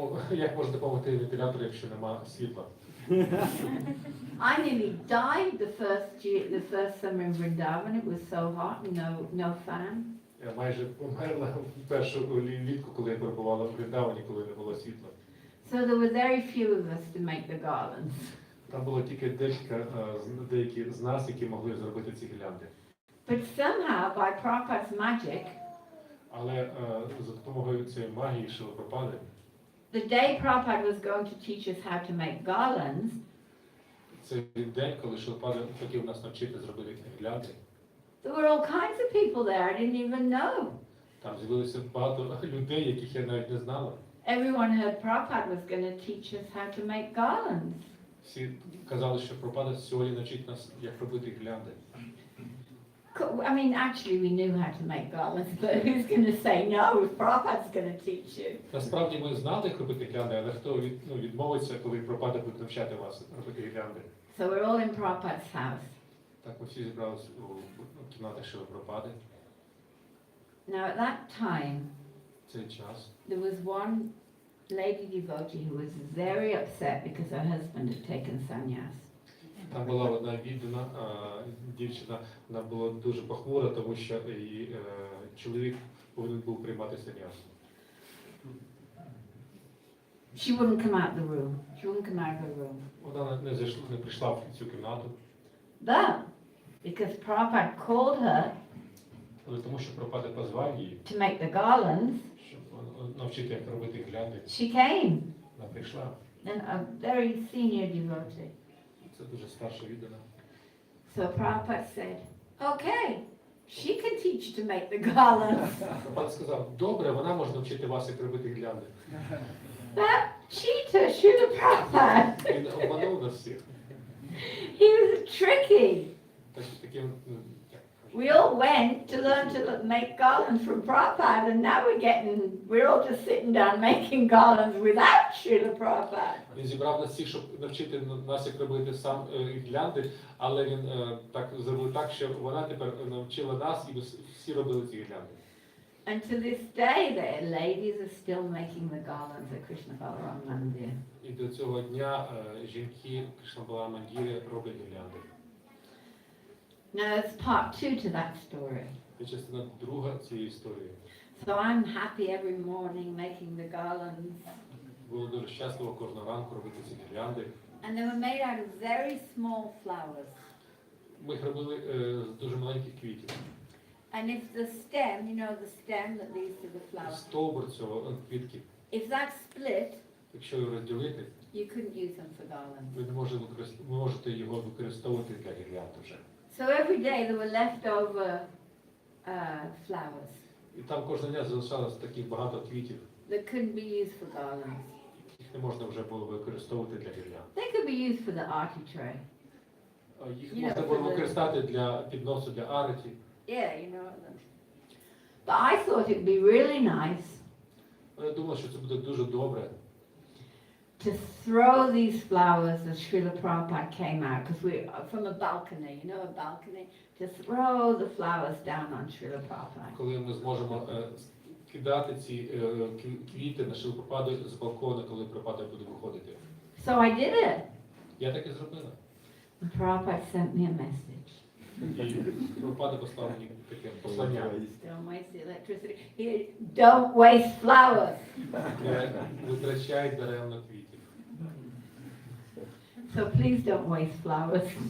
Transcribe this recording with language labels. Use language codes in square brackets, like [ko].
[uk] Як може допомогти вентилятор, якщо нема світла? [en] I nearly died the first summer in Vrindavan. It was so hot, no fan. [uk] Я майже померла в першу влітку, коли я перебувала в Вриндавані, коли не було світла. [en] So there were very few of us to make the garlands. [uk] Там було тільки деякі з нас, які могли зробити ці гірлянди. [en] But somehow, by Prabhupada's magic, [uk] Але за допомогою цієї магії Шріли Прабхупади, [en] the day Prabhupada was going to teach us how to make garlands, [uk] цей день, коли Шріла Прабхупада хотів нас навчити зробити гірлянди, [en] there were all kinds of people there I didn't even know. [uk] там з'явилося багато людей, яких я навіть не знала. [en] Everyone heard Prabhupada was going to teach us how to make garlands. [uk] Всі казали, що Прабхупада сьогодні навчить нас, як робити гірлянди. [en] I mean, actually, we knew how to make garlands, but who's going to say no if Prabhupada's going to teach you? [uk] Насправді ми знали, як робити гірлянди, але хто відмовиться, коли Прабхупада буде навчати вас робити гірлянди? [en] So we're all in Prabhupada's house. [uk] Так, ми всі зібралися у кімнатах Шріли Прабхупади. [en] Now, at that time, [uk] В цей час [en] there was one lady devotee who was very upset because her husband had taken sannyas. [uk] там була одна віддана дівчина, вона була дуже похмура, тому що її чоловік повинен був приймати саньяс. [en] She wouldn't come out the room. She wouldn't come out of her room. [uk] Вона не прийшла в цю кімнату, [en] But, because Prabhupada called her [uk] але тому що Прабхупада позвав її, [en] to make the garlands, [uk] щоб навчити, як робити гірлянди. [en] she came. [uk] Вона прийшла. [en] And a very senior devotee. [uk] Це дуже старша віддана. [en] So Prabhupada said, okay, she can teach to make the garlands. [uk] Прабхупада сказав, добре, вона може навчити вас, як робити гірлянди. [en] That cheater, Srila Prabhupada. [uk] Він обманув нас всіх. [en] He was tricky. [uk] Таким, [en] We all went to learn to make garlands from Prabhupada, and now we're all just sitting down making garlands without Srila Prabhupada. [uk] Він зібрав нас всіх, щоб навчити нас, як робити сам гірлянди, але він так зробив так, що вона тепер навчила нас, і ми всі робили ці гірлянди. [en] And to this day, the ladies are still making the garlands at Krishna Balaram Mandir. [uk] І до цього дня жінки Кришна Баларам Мандірі роблять гірлянди. [en] Now there's part 2 to that story. [uk] Це частина друга цієї історії. [en] So I'm happy every morning making the garlands. [uk] Було дуже щасливо кожного ранку робити ці гірлянди. [en] And they were made out of very small flowers. [uk] Ми їх робили з дуже маленьких квітів. [en] And if the stem, you know, the stem that leads to the flower, [uk] Стовбур цього квітки, [en] if that split, [uk] якщо його розділити, [en] you couldn't use them for garlands. [uk] ви можете його використовувати для гірлянд вже. [en] So every day there were leftover flowers [uk] І там кожного дня залишалось таких багато квітів, [en] that couldn't be used for garlands. [uk] їх не можна вже було використовувати для гірлянд. [en] They could be used for the arti tray. [uk] Їх можна було використати для підносу, для ареті. [en] Yeah, you know. But I thought it'd be really nice [uk] Я думав, що це буде дуже добре. [en] to throw these flowers as Srila Prabhupada came out, because we're from a balcony, you know, a balcony, to throw the flowers down on Srila Prabhupada. [uk] Коли ми зможемо кидати ці квіти на Шрілу Прабхупаду з балкона, коли Прабхупада буде виходити. [en] So I did it. [uk] Я так і зробила. [en] And Prabhupada sent me a message. [uk] І Прабхупада послав мені таке послання. [en] Don't waste the electricity. Here, don't waste flowers. [uk] Не витрачай даремно квітів. [en] So please don't waste flowers.